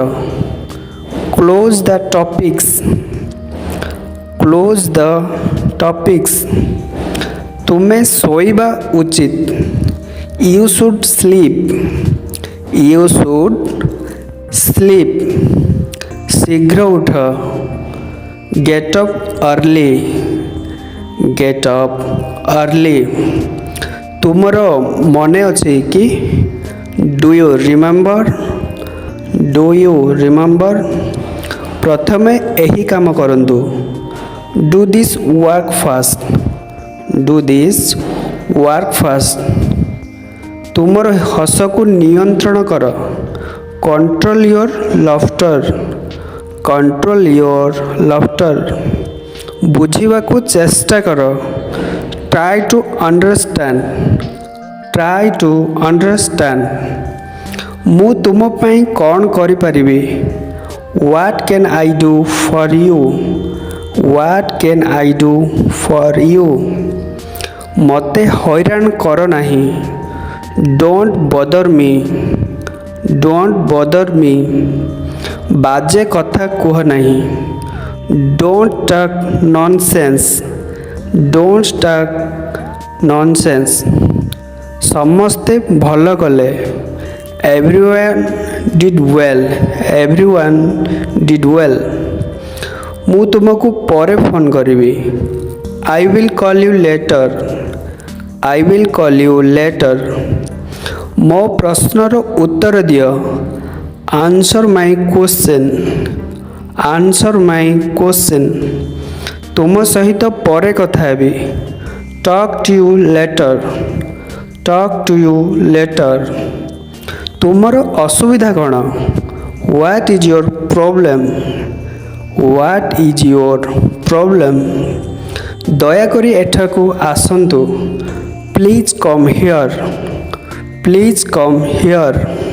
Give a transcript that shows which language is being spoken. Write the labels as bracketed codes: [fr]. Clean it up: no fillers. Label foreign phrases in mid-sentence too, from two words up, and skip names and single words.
[en] Close the topics. Close the topics. [or] ତୁମେ ଶୋଇବା ଉଚିତ। [en] You should sleep. You should sleep. [or] ଶୀଘ୍ର ଉଠ। [en] Get up early. Get up early. [or] ତୁମର ମନେ ଅଛି କି? [en] Do you remember? Do you remember? [or] ପ୍ରଥମେ ଏହି କାମ କରନ୍ତୁ. [en] Do this work first. Do this work first. [or] ତୁମର ହସକୁ ନିୟନ୍ତ୍ରଣ କର. [en] Control your laughter. Control your laughter. [or] ବୁଝିବାକୁ ଚେଷ୍ଟା କର. [en] Try to understand. Try to understand. [or] ମୁଁ ତୁମ ପାଇଁ କ'ଣ କରିପାରିବି? [en] What can I do for you? What can I do for you? [or] ମୋତେ ହଇରାଣ କର ନାହିଁ. [en] Don't bother me. Don't bother me. [or] ବାଜେ କଥା କୁହ ନାହିଁ. [en] Don't talk nonsense. Don't talk nonsense. [or] ସମସ୍ତେ ଭଲ କଲେ. [en] Everyone did well. Everyone did well. [or] ମୁଁ ତୁମକୁ ପରେ ଫୋନ୍ କରିବି. [en] I will call you later. I will call you later. [or] ମୋ ପ୍ରଶ୍ନର ଉତ୍ତର ଦିଅ. [en] Answer my question. Answer my question. [or] ତୁମ ସହିତ ପରେ କଥା ହେବି. [en] Talk to you later. Talk to you later. [or] ତୁମର ଅସୁବିଧା କ'ଣ? [en] What is your problem? What is your problem? [or] ଦୟାକରି ଏଠାକୁ ଆସନ୍ତୁ. [en] Please come here. Please come here.